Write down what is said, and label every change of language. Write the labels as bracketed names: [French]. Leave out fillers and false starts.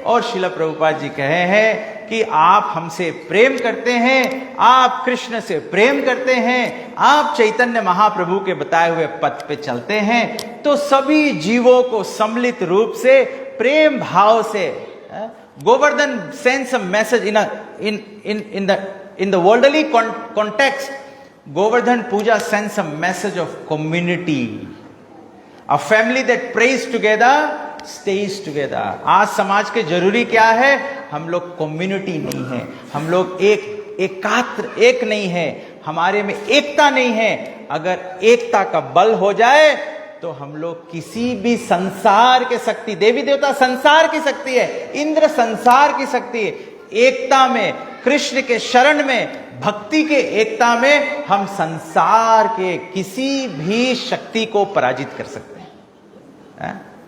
[Hindi] और श्रील प्रभुपाद जी कहे हैं कि आप हमसे प्रेम करते हैं, आप कृष्ण से प्रेम करते हैं, आप चैतन्य महाप्रभु के बताए हुए पथ पे चलते हैं, तो सभी जीवों को सम्मिलित रूप से प्रेम भाव से Govardhan [English] Sends a message in the worldly context. Govardhan Puja sends a message of community, a family that prays together, stays together. [Hindi] आज समाज के जरूरी क्या है? हम लोग कम्युनिटी नहीं है, हम लोग एक नहीं है, हमारे में एकता नहीं है। अगर एकता का बल हो जाए तो हम लोग किसी भी संसार के शक्ति, देवी देवता संसार की शक्ति है, इंद्र संसार की शक्ति है, एकता में, कृष्ण के शरण में, भक्ति के एकता में हम संसार के किसी भी शक्ति को पराजित कर सकते हैं।